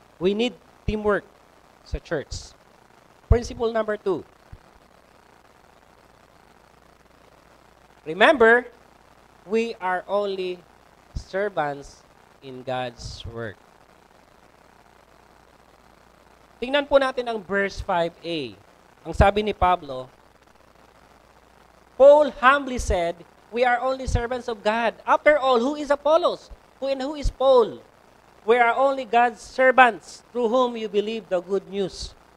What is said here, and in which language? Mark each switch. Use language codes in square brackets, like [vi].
[en] We need teamwork sa church. Principle number 2. Remember, we are only servants in God's work. [tl] Tingnan po natin ang verse 5a. Ang sabi ni Pablo, [en] Paul humbly said, we are only servants of God. After all, who is Apollos? Who is Paul? We are only God's servants through whom you believe the good news.